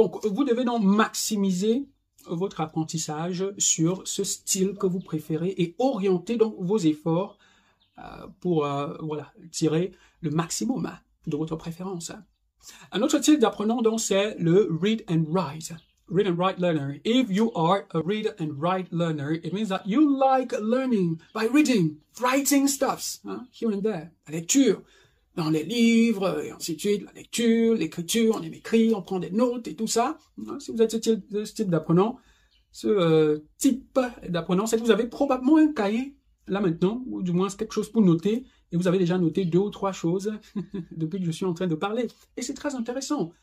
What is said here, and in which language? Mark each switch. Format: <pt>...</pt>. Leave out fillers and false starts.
<fr>Donc vous devez donc maximiser votre apprentissage sur ce style que vous préférez et orienter donc vos efforts pour voilà, tirer le maximum de votre préférence. Un autre type d'apprenant donc c'est le read and write.</fr> <en>Read and write learner. If you are a read and write learner, it means that you like learning by reading, writing stuffs, here and there.</en> <fr>La lecture, dans les livres, et ainsi de suite, la lecture, l'écriture, on aime écrire, on prend des notes et tout ça. Si vous êtes ce type d'apprenant, c'est que vous avez probablement un cahier, là maintenant, ou du moins c'est quelque chose pour noter, et vous avez déjà noté 2 ou 3 choses depuis que je suis en train de parler. Et c'est très intéressant.</fr>